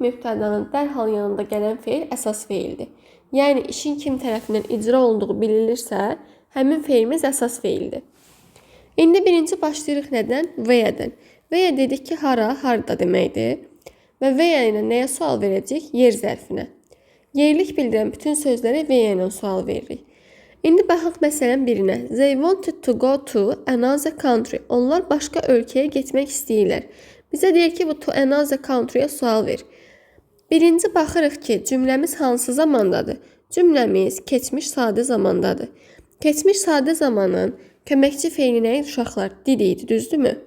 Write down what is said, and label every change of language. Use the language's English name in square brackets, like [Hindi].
[Azerbaijani] Mübtədanın dərhal yanında gələn feil əsas feildir. Yəni işin kim tərəfindən icra olunduğu bilinirsə, həmin feilimiz əsas feildir. İndi birinci başlayırıq nədən? Vəyədən. Vəyə dedik ki, hara, harda deməkdir. Və vəyə ilə nəyə sual verəcək? Yer zərfinə. Yerlik bildirən bütün sözlərə vəyə ilə sual veririk. İndi baxaq məsələn birinə. [English] They wanted to go to another country. [Azerbaijani] Onlar başqa ölkəyə getmək istəyirlər. Bizə deyir ki, bu to another country-yə sual ver. Birinci baxırıq ki, cümləmiz hansı zamandadır? Cümləmiz keçmiş sadə zamandadır. Keçmiş sadə zamanın köməkçi feili nə idi uşaqlar? Did idi, düzdürmü?